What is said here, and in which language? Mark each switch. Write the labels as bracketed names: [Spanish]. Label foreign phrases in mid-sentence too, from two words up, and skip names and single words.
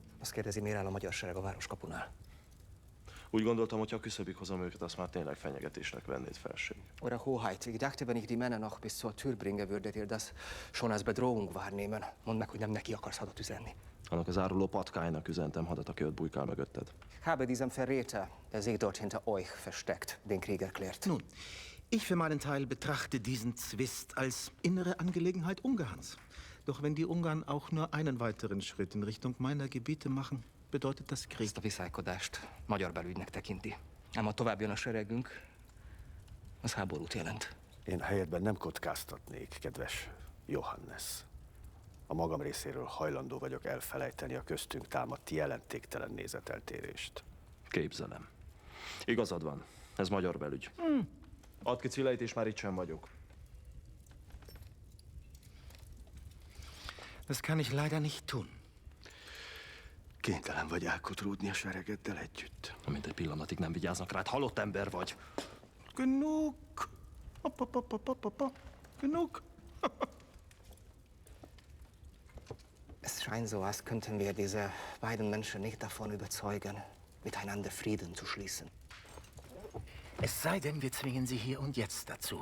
[Hungarian] Azt kérdezi, miért áll a magyar sereg a városkapunál. Úgy gondoltam, hogy ha küszöbig hozom őket, azt már tényleg fenyegetésnek vennéd felség. [German] Eure Hoheit, ich dachte, wenn ich die Männer noch bis zur Tür bringen würdet ihr das schon als Bedrohung wahrnehmen. [Hungarian] Mondd meg, hogy nem neki akarsz hadat üzenni. Annak az áruló patkánynak üzentem hadat, aki ott bujkál mögötted. [German] Habe diesem Verräter, der sich dort hinter euch versteckt, den Krieg erklärt. Nun, ich für meinen Teil betrachte diesen Zwist als innere Angelegenheit Ungarns. Doch wenn die Ungarn auch nur einen weiteren Schritt in Richtung meiner Gebiete machen, bedeutet das Krieg. [Hungarian] Ezt a viszálykodást magyar belügynek tekinti. Ám ha tovább jön a seregünk, az háborút jelent. Én helyedben nem kockáztatnék, kedves Johannes. A magam részéről hajlandó vagyok elfelejteni a köztünk támadt jelentéktelen nézeteltérést. Képzelem. Igazad van. Ez magyar belügy. Add ki Cileit, és már itt sem vagyok. [German] Das kann ich leider nicht tun. [Hungarian] Kénytelen vagy elkotrúdni a seregeddel együtt. Amint egy pillanatig nem vigyáznak rád, halott ember vagy. [German] Genug. Genug. Es scheint so, als könnten wir diese beiden Menschen nicht davon überzeugen, miteinander Frieden zu schließen. Es sei denn, wir zwingen sie hier und jetzt dazu.